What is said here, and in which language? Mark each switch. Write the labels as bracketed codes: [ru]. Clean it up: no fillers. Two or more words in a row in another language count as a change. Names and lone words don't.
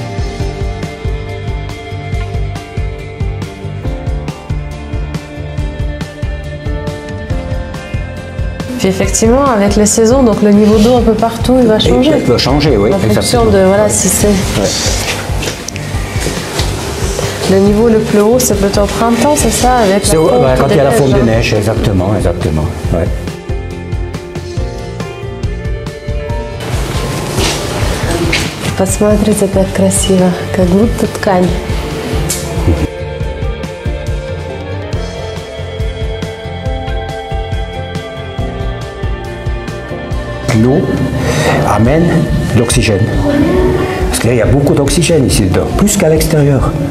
[fr] Puis effectivement, avec les saisons, donc le niveau d'eau un peu partout, il va changer. Il va changer, oui. En fonction de, voilà, si c'est... Le niveau le plus haut, c'est plutôt au printemps, c'est ça, avec la fonte quand il y a la fonte de neige, neige, exactement. Ouais. [ru] Посмотрите, как красиво, как будто ткань. [fr] L'eau amène l'oxygène. Parce qu'il y a beaucoup d'oxygène ici dedans, plus qu'à l'extérieur.